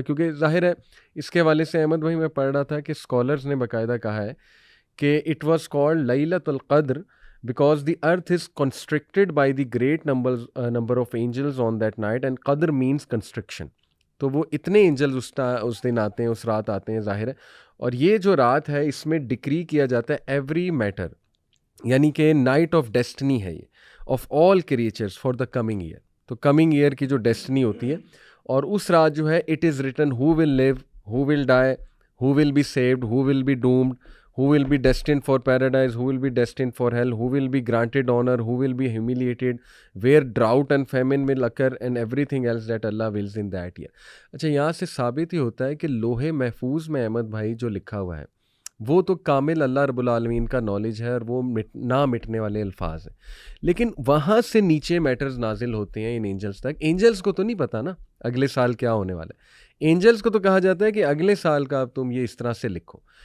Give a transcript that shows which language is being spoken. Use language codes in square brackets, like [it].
[ur] کیونکہ ظاہر ہے اس کے حوالے سے احمد بھائی میں پڑھ رہا تھا کہ اسکالرز نے باقاعدہ کہا ہے کہ [en] It was called لیلۃ القدر because the earth is constricted by the great number of angels on that night, and qadr means constriction. [ur] تو وہ اتنے اینجلز اس دن آتے ہیں، اس رات آتے ہیں ظاہر ہے. اور یہ جو رات ہے اس میں ڈکری کیا جاتا ہے ایوری میٹر، یعنی کہ نائٹ آف ڈیسٹنی ہے یہ [en] Of all creatures for the coming year. [ur] تو کمنگ ایئر کی جو ڈیسٹنی ہوتی ہے، اور اس رات جو ہے [en] It is written who will live, who will die, who will be saved, who will be doomed, who will be destined for paradise, who will be destined for hell, who will be granted honor, who will be humiliated, where drought and famine will occur, and everything else that Allah wills in that year. [ur] اچھا یہاں سے ثابت ہی ہوتا ہے کہ لوح محفوظ میں احمد بھائی جو لکھا ہوا ہے وہ تو کامل اللہ رب العالمین کا نالج ہے، اور وہ نہ مٹنے والے الفاظ ہیں. لیکن وہاں سے نیچے میٹرز نازل ہوتے ہیں ان اینجلز تک. اینجلز کو تو نہیں پتہ نا اگلے سال کیا ہونے والا ہے، اینجلز کو تو کہا جاتا ہے کہ اگلے سال کا اب تم یہ اس طرح سے لکھو.